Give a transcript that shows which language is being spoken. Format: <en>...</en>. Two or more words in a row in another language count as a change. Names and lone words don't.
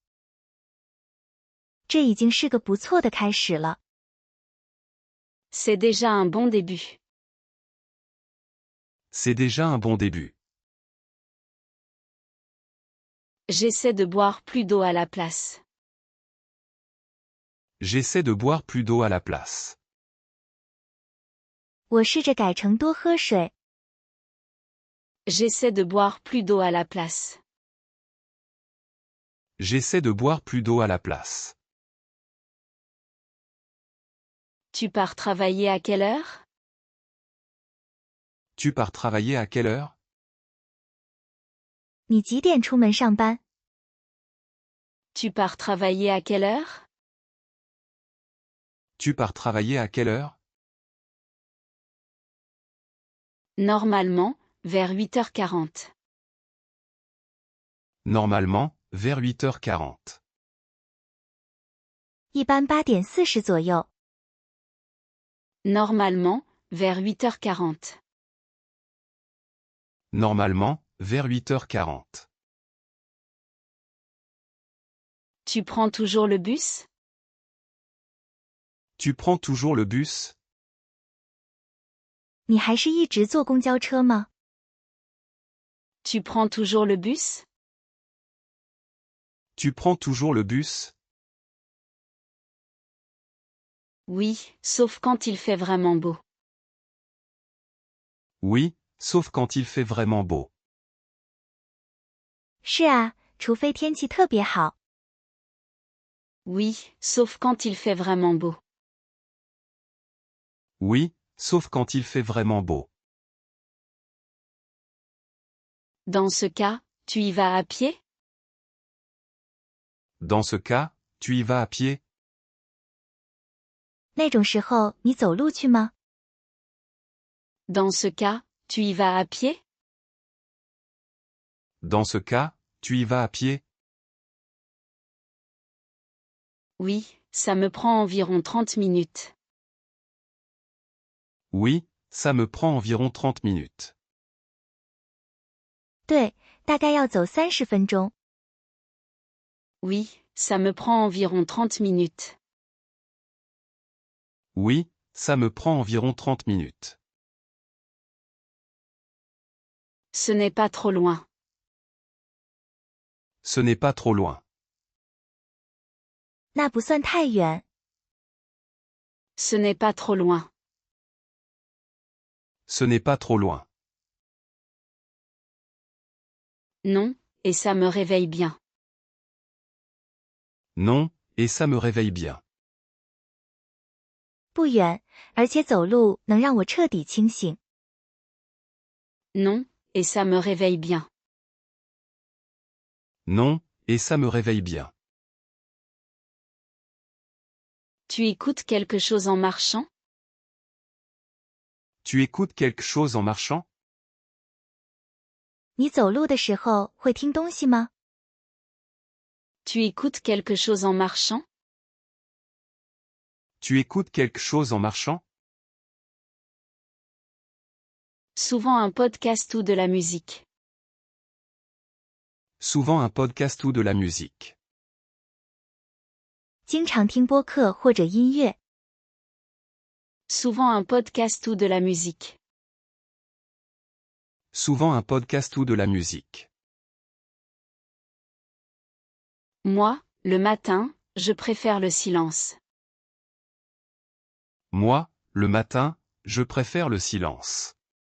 <zh>这已经是个不错的开始了。</zh> <fr>C'est déjà un bon début. C'est déjà un bon début. J'essaie de boire plus d'eau à la place. J'essaie de boire plus d'eau à la place.</fr> <zh>我试着改成多喝水。</zh> <fr>J'essaie de boire plus d'eau à la place. J'essaie de boire plus d'eau à la place. Tu pars travailler à quelle heure? Tu pars travailler à quelle heure?</fr> <zh>你几点出门上班？</zh> <fr>Tu pars travailler à quelle heure? Tu pars travailler à quelle heure? Normalement, vers 8h40. Normalement, vers 8h40.</fr> <zh>一般8点40左右。</zh> <fr>Normalement, vers 8h40. Normalement, vers 8h40. Tu prends toujours le bus? Tu prends toujours le bus?</fr> <zh>你还是一直坐公交车吗？</zh> <fr>Tu prends toujours le bus? Tu prends toujours le bus? Oui, sauf quand il fait vraiment beau. Oui, sauf quand il fait vraiment beau.</fr> <zh>是啊，除非天气特别好。</zh> <fr>Oui, sauf quand il fait vraiment beau. Oui, sauf quand il fait vraiment beau. Dans ce cas, tu y vas à pied? Dans ce cas, tu y vas à pied?</fr> <zh>那种时候你走路去吗？</zh> <fr>Dans ce cas, tu y vas à pied? Dans ce cas, tu y vas à pied? Oui, ça me prend environ 30 minutes. Oui, ça me prend environ 30 minutes.</fr> <zh>对，大概要走30分钟。</zh> <fr>Oui, ça me prend environ 30 minutes. Oui, ça me prend environ 30 minutes. Ce n'est pas trop loin. Ce n'est pas trop loin.</fr> <zh>那不算太远。</zh> <fr>Ce n'est pas trop loin. Ce n'est pas trop loin. Non, et ça me réveille bien. Non, et ça me réveille bien.</fr> <zh>不远，而且走路能让我彻底清醒。</zh> <fr>Non, et ça me réveille bien. Non, et ça me réveille bien. Tu écoutes quelque chose en marchant? Tu écoutes quelque chose en marchant?</fr> <zh>你走路的时候会听东西吗？</zh> <fr>Tu écoutes quelque chose en marchant? Tu écoutes quelque chose en marchant? Souvent un podcast ou de la musique. Souvent un podcast ou de la musique.</fr> <zh>经常听播客或者音乐。</zh> <fr>Souvent un podcast ou de la musique. Souvent un podcast ou de la musique. Moi, le matin, je préfère le silence. Moi, le matin, je préfère le silence.</fr>